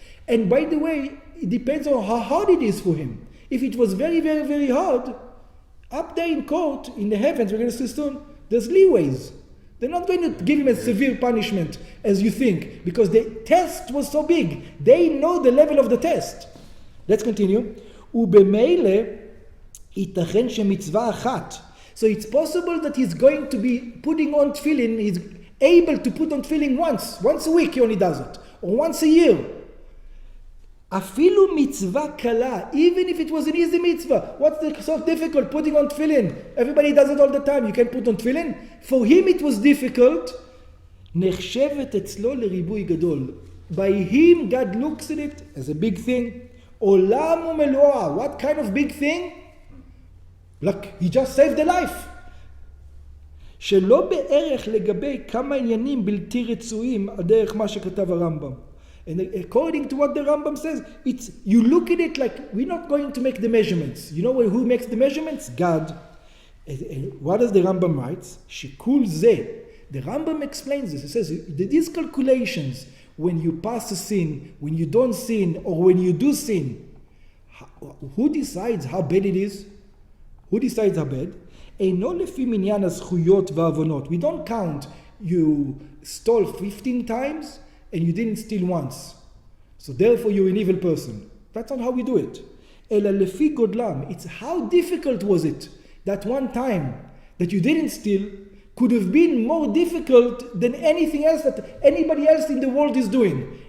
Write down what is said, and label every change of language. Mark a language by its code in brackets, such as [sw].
[en] And by the way, it depends on how hard it is for him. If it was very, very, very hard, up there in court, in the heavens, we're going to see soon, there's leeways. They're not going to give him a severe punishment as you think, because the test was so big. They know the level of the test. Let's continue. [he] ובמילא ייתכן שמצווה אחת. [en] So it's possible that he's going to be putting on tefillin, he's able to put on tefillin once a week he only does it, or once a year. [he] אפילו מצווה קלה, [en] even if it was an easy mitzvah. What's so difficult putting on tefillin? Everybody does it all the time. You can put on tefillin. For him it was difficult. [he] נחשבת אצלו לריבוי גדול. [en] By him, God looks at it as a big thing. [he] עולם ומלואה. [en] What kind of big thing? Like, he just saved a life. [he] שלא בערך לגבי כמה עניינים בלתי רצויים, הדרך מה שכתב הרמב"ם. [en] And according to what the Rambam says, you look at it like we're not going to make the measurements. You know who makes the measurements? God. What does the Rambam write? Shikul ze. The Rambam explains this. He says these calculations, when you pass a sin, when you don't sin, or when you do sin, who decides how bad it is? Who decides how bad? [he] אינו לפי מניין הזכויות והעוונות. [en] We don't count you stole 15 times and you didn't steal once. So therefore you're an evil person. That's not how we do it. [he] אלא לפי גודלם. [en] It's how difficult was it that one time that you didn't steal could have been more difficult than anything else that anybody else in the world is doing.